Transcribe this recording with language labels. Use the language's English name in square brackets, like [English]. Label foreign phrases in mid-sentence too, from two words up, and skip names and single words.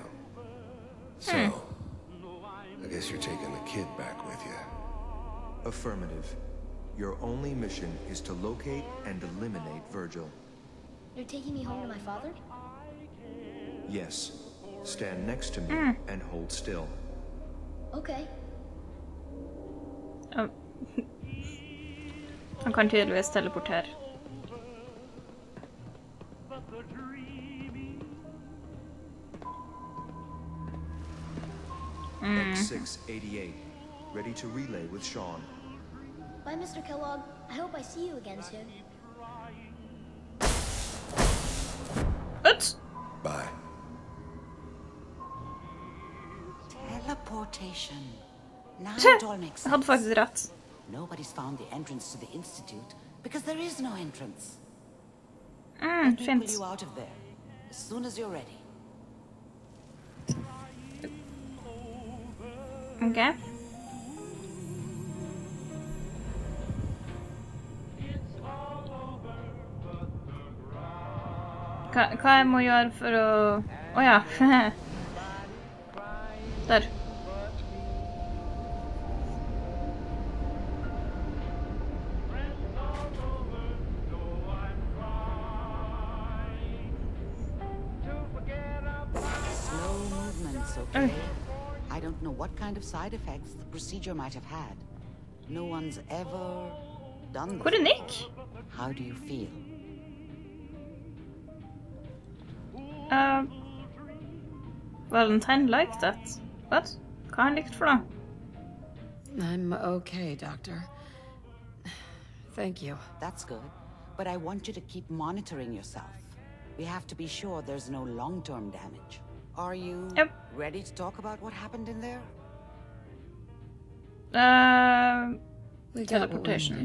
[English] So, I guess you're taking the kid back with you. Affirmative. Your only mission is to locate and eliminate Virgil. You're taking me home to my father? Yes. Stand next to me and hold still. Okay. [Norwegian] Han kan tydeligvis teleportere. [English] X688. Ready to relay with Sean. Bye, Mr. Kellogg. I hope I see you again soon. What? Bye. Teleportation. Now it all makes [Norwegian] Jeg hadde [English] sense. [Norwegian] faktisk rett. [English] Nobody's found the entrance to the Institute because there is no entrance. Let me pull [Norwegian] Fint. [English] you out of there as soon as you're ready. [Norwegian] Ok. Hva jeg må gjøre for å... Åja. Der. [English] Slow movements, okay? I don't know what kind of side effects the procedure might have had. No one's ever done this. [Norwegian] Hvor er Nick? [English] How do you feel? Valentine liked that. What? [Norwegian] Hva har han likt for da? [English] I'm okay, Doctor. Thank you. That's good. But I want you to keep monitoring yourself. We have to be sure there's no long-term damage. Are you ready to talk about what happened in there? We got what we needed.